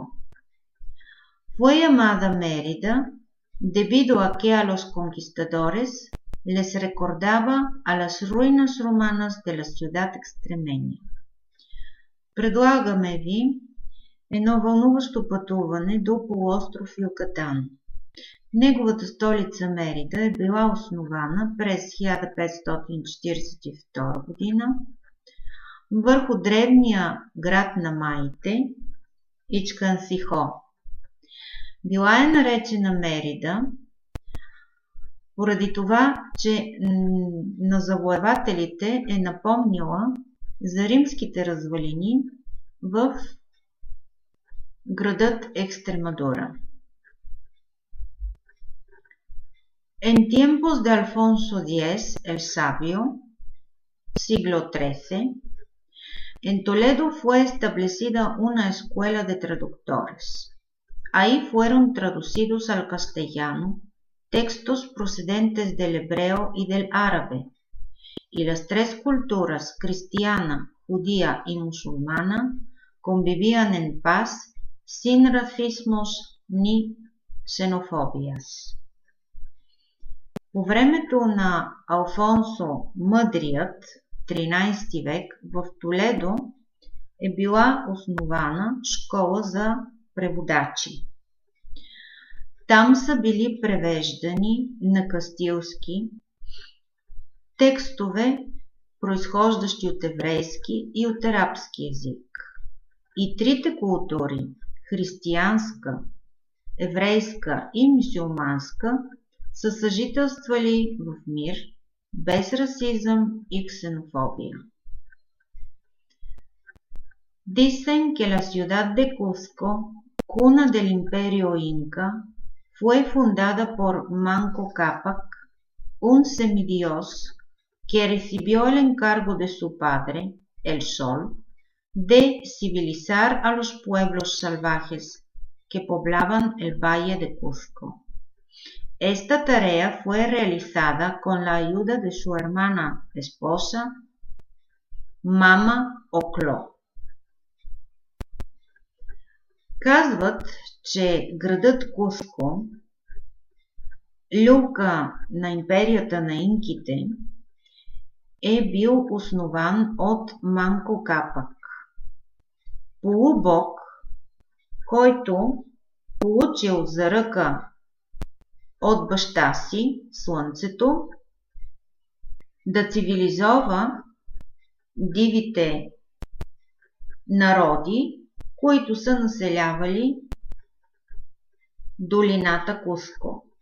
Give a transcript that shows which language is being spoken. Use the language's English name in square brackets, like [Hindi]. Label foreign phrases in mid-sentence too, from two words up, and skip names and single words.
[Spanish] Fue llamada Mérida debido a que a los conquistadores les recordaba a las ruinas romanas de la ciudad extremeña. [Bulgarian] Предлагаме ви едно вълнуващо пътуване до полуостров Юкатан. Неговата столица Мерида е била основана през 1542 година върху древния град на маите Ixcancijó. Била е наречена Мерида поради това, че на завоевателите е напомнила за римските развалини в градът Екстремадура. [Spanish] En tiempos de Alfonso X el Sabio, siglo XIII, en Toledo fue establecida una escuela de traductores. Ahí fueron traducidos al castellano textos procedentes del hebreo y del árabe, y las tres culturas, cristiana, judía y musulmana, convivían en paz, sin racismos ni xenofobias. [Bulgarian] По времето на Алфонсо Мъдрият, 13 век, в Толедо е била основана школа за преводачи. Там са били превеждани на кастилски текстове, произхождащи от еврейски и от арабски език. И трите култури – християнска, еврейска и мюсюлманска, са съжителствали в мир, без расизъм и ксенофобия. [Spanish] Dicen que la ciudad de Cusco, cuna del imperio inca, fue fundada por Manco Cápac, un semidios que recibió el encargo de su padre, el Sol, de civilizar a los pueblos salvajes que poblaban el valle de Cusco. Esta tarea fue realizada con la ayuda de su hermana esposa, [Bulgarian] Мама Окло. Казват, че градът Куско, люлка на империята на инките, е бил основан от Манко Капак, полубог, който получил за ръка от баща си, Слънцето, да цивилизова дивите народи, които са населявали долината Куско.